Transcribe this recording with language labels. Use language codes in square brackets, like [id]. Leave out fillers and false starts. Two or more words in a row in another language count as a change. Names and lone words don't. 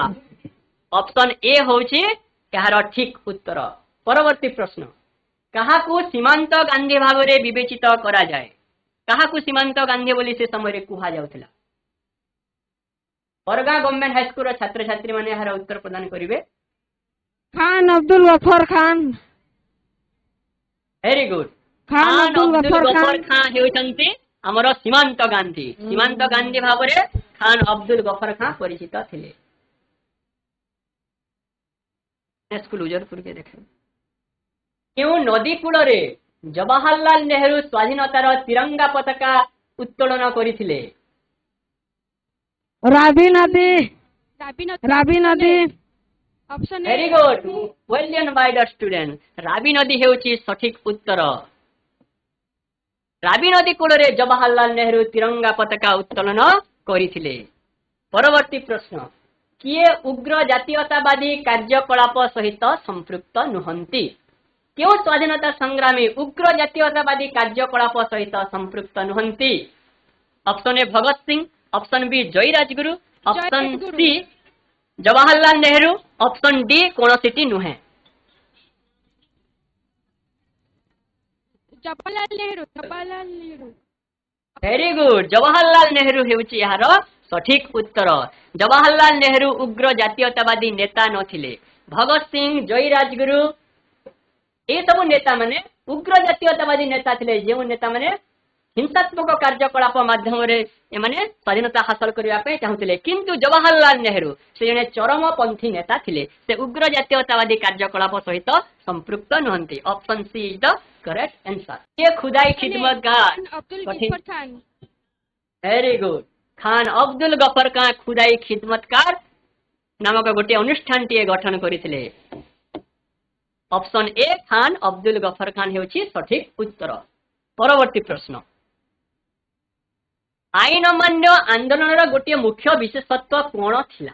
[en] option A ହଉଛି ଏହାର ଠିକ ଉତ୍ତର। [or] ପରବର୍ତ୍ତୀ ପ୍ରଶ୍ନ। କାହାକୁ ସୀମାନ୍ତ ଗାନ୍ଧୀ ଭାବରେ ବିବେଚିତ କରାଯାଏ? କାହାକୁ ସୀମାନ୍ତ ଗାନ୍ଧୀ ବୋଲି ସେ ସମୟରେ କୁହାଯାଉଥିଲା? ବରଗାଁ ଗଭର୍ଣ୍ଣମେଣ୍ଟ ହାଇସ୍କୁଲର ଛାତ୍ରଛାତ୍ରୀ ମାନେ ଏହାର ଉତ୍ତର ପ୍ରଦାନ କରିବେ। खान अब्दुल गफर खान। [en] very good. [or] ଖାନ ଖାନ ଅବ୍ଦୁଲ ଅବ୍ଦୁଲ ଗଫର ଗଫର ଖାନ। ଖାଁ ହେଉଛନ୍ତି ଆମର ସୀମାନ୍ତ ଗାନ୍ଧୀ। ସୀମାନ୍ତ ଗାନ୍ଧୀ ଭାବରେ ଖାନ ଅବ୍ଦୁଲ ଗଫର ଖାଁ ପରିଚିତ ଥିଲେ। ସ୍କୁଲ ଉଜରପୁରକେ ଦେଖ। କେଉଁ ନଦୀ କୂଳରେ ଜବାହରଲାଲ ନେହେରୁ ସ୍ୱାଧୀନତାର ତିରଙ୍ଗା ପତାକା ଉତ୍ତୋଳନ କରିଥିଲେ? रावी नदी। रावी नदी। [en] option A. very good, well done by the student. [or] ରାବି ନଦୀ ହେଉଛି ସଠିକ ଉତ୍ତର। ରାବି ନଦୀ କୂଳରେ ଜବାହରଲାଲ ନେହେରୁ ତିରଙ୍ଗା ପତାକା ଉତ୍ତୋଳନ କରିଥିଲେ। ପରବର୍ତ୍ତୀ ପ୍ରଶ୍ନ। କିଏ ଉଗ୍ର ଜାତୀୟତାବାଦୀ କାର୍ଯ୍ୟକଳାପ ସହିତ ସମ୍ପୃକ୍ତ ନୁହନ୍ତି? କେଉଁ ସ୍ୱାଧୀନତା ସଂଗ୍ରାମୀ ଉଗ୍ର ଜାତୀୟତାବାଦୀ କାର୍ଯ୍ୟକଳାପ ସହିତ ସମ୍ପୃକ୍ତ ନୁହନ୍ତି? [en] option A [or] ଭଗତ ସିଂ, [en] option B [or] ଜୟୀ ରାଜଗୁରୁ, [en] option C [or] ଜବାହରଲାଲ ନେହେରୁ, [en] option D [or] କୌଣସିଟି ନୁହେଁ। जवाहरलाल नेहरू। जवाहरलाल नेहरू। ଭେରି ଗୁଡ, ଜବାହରଲାଲ ନେହେରୁ ହେଉଛି ଏହାର ସଠିକ ଉତ୍ତର। ଜବାହରଲାଲ ନେହେରୁ ଉଗ୍ର ଜାତୀୟତାବାଦୀ ନେତା ନଥିଲେ। ଭଗତ ସିଂ, ଜୟୀ ରାଜଗୁରୁ ଏସବୁ ନେତା ମାନେ ଉଗ୍ର ଜାତୀୟତାବାଦୀ ନେତା ଥିଲେ, ଯେଉଁ ନେତା ମାନେ ହିଂସାତ୍ମକ କାର୍ଯ୍ୟକଳାପ ମାଧ୍ୟମରେ ଏମାନେ ସ୍ୱାଧୀନତା ହାସଲ କରିବା ପାଇଁ ଚାହୁଁଥିଲେ। କିନ୍ତୁ ଜବାହରଲାଲ ନେହେରୁ ସେ ଜଣେ ଚରମପନ୍ଥୀ ନେତା ଥିଲେ। ସେ ଉଗ୍ର ଜାତୀୟତାବାଦୀ କାର୍ଯ୍ୟକଳାପ ସହିତ ସମ୍ପୃକ୍ତ ନୁହନ୍ତି। [en] option C is the correct answer. [or] କିଏ ଖୁଦାଇ ଖିଦମତଗାର? खान अब्दुल गफर खान। [en] very good. [or] ଖାନ ଅବ୍ଦୁଲ ଗଫର ଖାଁ ଖୁଦାଇ ଖିଦମତକାର ନାମକ ଗୋଟିଏ ଅନୁଷ୍ଠାନଟିଏ ଗଠନ କରିଥିଲେ। [en] option A [or] ଖାନ ଅବ୍ଦୁଲ ଗଫର ଖାନ ହେଉଛି ସଠିକ ଉତ୍ତର। ପରବର୍ତ୍ତୀ ପ୍ରଶ୍ନ। ଆଇନ ଅମାନ୍ୟ ଆନ୍ଦୋଳନର ଗୋଟିଏ ମୁଖ୍ୟ ବିଶେଷତ୍ୱ କଣ ଥିଲା?